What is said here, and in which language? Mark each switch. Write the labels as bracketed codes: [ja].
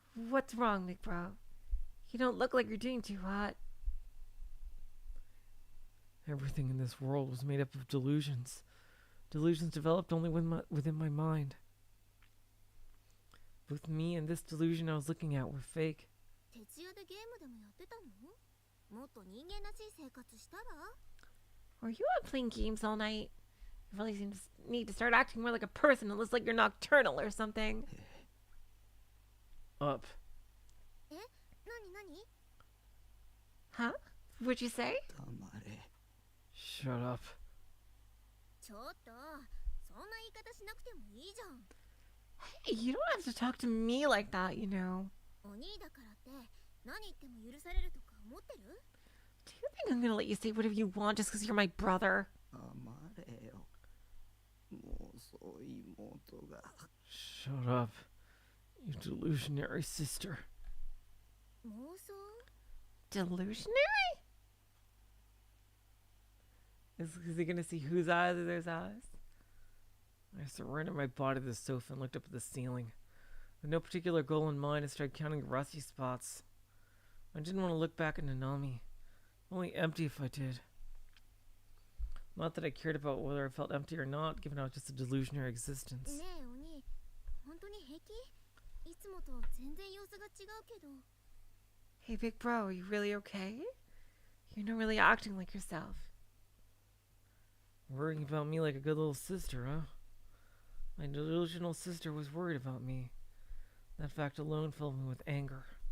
[en] What's wrong, big bro? You don't look like you're doing too hot. Everything in this world was made up of delusions. Delusions developed only within my mind. Both me and this delusion I was looking at were fake. [ja] 徹夜でゲームでもやってたの？もっと人間らしい生活したら？ [en] Are you out playing games all night? You really seem to need to start acting more like a person and less like you're nocturnal or something. Up. [ja] え？何何？ [en] Huh? What'd you say? [ja] 黙れ。 [en] Shut up. [ja] ちょっと、そんな言い方しなくてもいいじゃん。 [en] Hey, you don't have to talk to me like that, you know. [ja] お兄だからって何言っても許されるとか思ってる？ [en] Do you think I'm gonna let you say whatever you want just because you're my brother? [ja] 黙れよ。もうそう妹が。 [en] Shut up. You delusionary sister. [ja] 妄想？ [en] Delusionary? Is he gonna see whose eyes are those eyes? I surrendered my body to the sofa and looked up at the ceiling. With no particular goal in mind, I started counting rusty spots. I didn't want to look back at Nanami. Only empty if I did. Not that I cared about whether I felt empty or not, given I was just a delusionary existence. [ja] ねえお兄、本当に平気？いつもと全然様子が違うけど。 [en] Hey, big bro, are you really okay? You're not really acting like yourself. Worrying about me like a good little sister, huh? My delusional sister was worried about me. That fact alone filled me with anger.